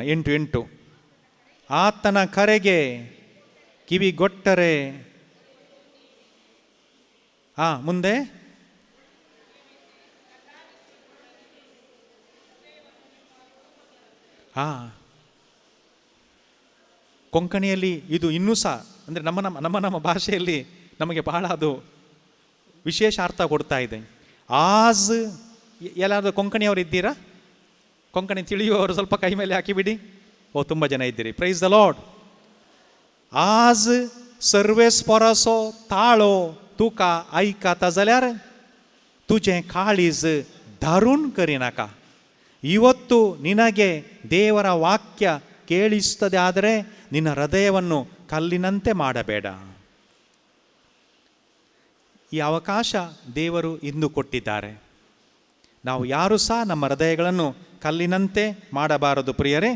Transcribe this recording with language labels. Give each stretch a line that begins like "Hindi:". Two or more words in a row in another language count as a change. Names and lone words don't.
Kannada: 8 ಆತನ ಕರೆಗೆ ಕಿವಿಗೊಟ್ಟರೆ, ಮುಂದೆ ಕೊಂಕಣಿಯಲ್ಲಿ ಇದು ಇನ್ನೂ ಸಹ ಅಂದರೆ ನಮ್ಮ ಭಾಷೆಯಲ್ಲಿ ನಮಗೆ ಬಹಳ ಅದು ವಿಶೇಷ ಅರ್ಥ ಕೊಡ್ತಾ ಇದೆ. ಆಜ್, ಎಲ್ಲಾದರೂ ಕೊಂಕಣಿಯವರು ಇದ್ದೀರಾ? ಕೊಂಕಣಿ ತಿಳಿಯುವವರು ಸ್ವಲ್ಪ ಕೈ ಮೇಲೆ ಹಾಕಿಬಿಡಿ. ತುಂಬ ಜನ ಇದ್ದೀರಿ.
English: Praise the Lord.
Konkani: ಆಜ್ सर्वेस परसो ताळो तुका ऐकाता जाल्यार तुझे काळीज धरून करिनाका.
Kannada: ಇವತ್ತು ನಿನಗೆ ದೇವರ ವಾಕ್ಯ ಕೇಳಿಸುತ್ತದೆ ಆದರೆ ನಿನ್ನ ಹೃದಯವನ್ನು ಕಲ್ಲಿನಂತೆ ಮಾಡಬೇಡ. ಈ ಅವಕಾಶ ದೇವರು ಇಂದು ಕೊಟ್ಟಿದ್ದಾರೆ. ನಾವು ಯಾರು ಸಹ ನಮ್ಮ ಹೃದಯಗಳನ್ನು ಕಲ್ಲಿನಂತೆ ಮಾಡಬಾರದು ಪ್ರಿಯರೇ.